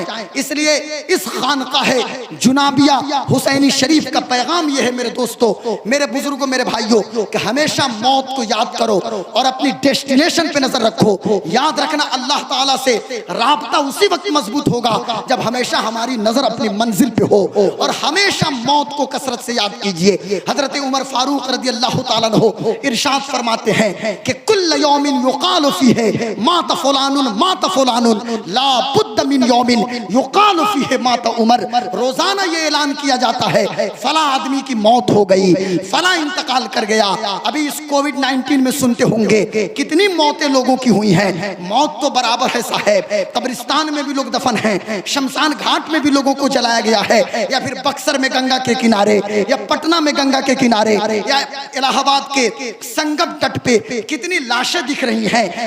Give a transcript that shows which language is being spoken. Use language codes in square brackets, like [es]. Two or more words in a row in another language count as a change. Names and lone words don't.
[hi] इसलिए इस खानकाहे जुनाबिया हुसैनी शरीफ का पैगाम ये है मेरे दोस्तों, मेरे बुजुर्गों, मेरे भाइयों, कि हमेशा मौत को याद करो और अपनी डेस्टिनेशन पे नजर रखो। याद रखना, [ar] الله تعالى [hi] से राब्ता उसी वक्त मजबूत होगा जब हमेशा हमारी नजर अपनी मंजिल पे हो। और हमेशा मौत को कसरत से याद कीजिए। हजरत उमर फारूक [ar] رضي الله تعالى عنه [hi] इरशाद फरमाते हैं कि [ar] كل يوم يقال فيه مات فلان مات فلان لا بد من يوم يقال فيه مات عمر. [hi] रोजाना ये ऐलान किया जाता है फला आदमी की मौत हो गई, फला इंतकाल कर गया। अभी इस कोविड-19 में सुनते होंगे कितनी मौतें लोगों की हुई हैं। मौत तो बराबर है साहब, कब्रिस्तान में भी लोग दफन हैं, शमशान घाट में भी लोगों को जलाया गया है, या फिर बक्सर में गंगा के किनारे, या पटना में गंगा के किनारे, या इलाहाबाद के संगम तट पे कितनी लाशें दिख रही हैं।